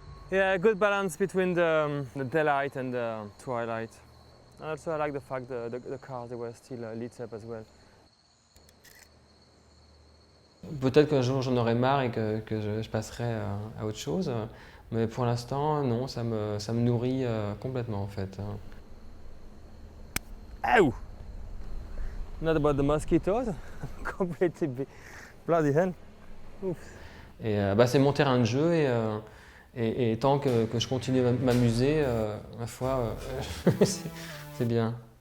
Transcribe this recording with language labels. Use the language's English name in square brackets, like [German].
[English] Yeah, a good balance between the daylight and the twilight. And also I like the fact the cars they were still lit up as well. [French] Peut-être qu'un jour j'en aurai marre et que je passerai à autre chose, mais pour l'instant non, ça me nourrit complètement en fait. Ow! [English] Not about the mosquitoes, completely bloody hell. Oops. [French] Et c'est mon terrain de jeu et tant que je continue à m'amuser, ma foi, c'est bien.